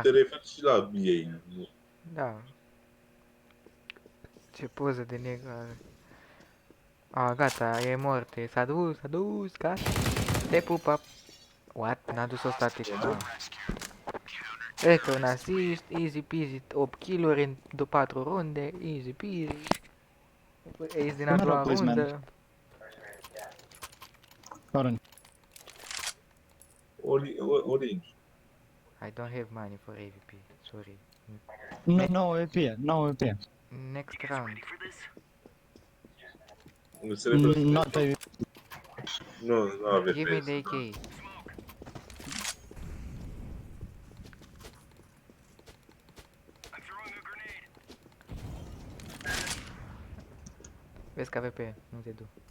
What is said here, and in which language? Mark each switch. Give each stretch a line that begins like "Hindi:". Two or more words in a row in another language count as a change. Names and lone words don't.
Romanian: te referi și la ei. Da. Ce poză de negru are. A, gata, e moarte. S-a dus, gata. Te pupa. What? N-a dus-o static. Ah. Încă un assist,
English: easy peasy,
Romanian: 8 kill-uri în 4 runde,
English: easy peasy.
Romanian: Ace din a
English: Come
Romanian: doua
English: on, please, man.
Romanian: rundă.
English: Orange. Orange. I don't have money for AVP, sorry. No, no AWP, no AWP. Next round.
Romanian: Nu se referă.
English: Not AWP.
Romanian: Nu avea
English: Give me
Romanian: PS,
English: the AK.
Romanian: da. Vezi că AVP, nu te du.